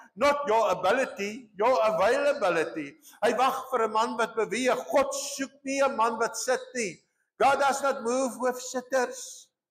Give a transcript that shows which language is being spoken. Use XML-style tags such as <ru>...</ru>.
<en>Not your ability, your availability.</en> <af>Hy wag vir 'n man wat beweeg. God soek nie 'n man wat sit nie.</af> <en>God does not move with sitters.</en>